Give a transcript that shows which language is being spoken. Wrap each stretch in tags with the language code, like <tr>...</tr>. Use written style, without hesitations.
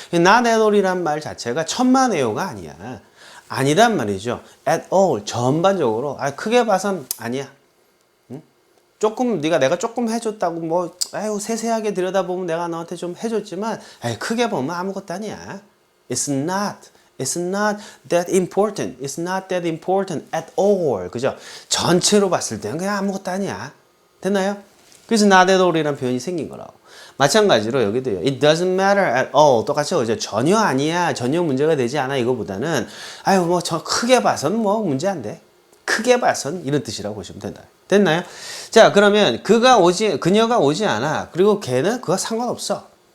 <ko>not at all이란 말 자체가 천만에요가 아니야. 아니란 말이죠. at all 전반적으로 크게 봐선 아니야. 응? 조금 내가 조금 해줬다고 뭐 아유 세세하게 들여다보면 내가 너한테 좀 해줬지만 크게 보면 아무것도 아니야.</ko> <en>It's not that important. It's not that important at all.</en> <ko>그죠? 전체로 봤을 때는 그냥 아무것도 아니야. 됐나요? 그래서 not at all이라는 표현이 생긴 거라고. 마찬가지로 여기도요.</ko> <en>It doesn't matter at all.</en> <ko>똑같이 그죠? 전혀 아니야. 전혀 문제가 되지 않아. 이거보다는 아유 뭐 저 크게 봐선 뭐 문제 안 돼. 크게 봐선 이런 뜻이라고 보시면 된다. 됐나요? 자, 그러면 그녀가 오지 않아. 그리고 걔는 그거 상관없어.</ko>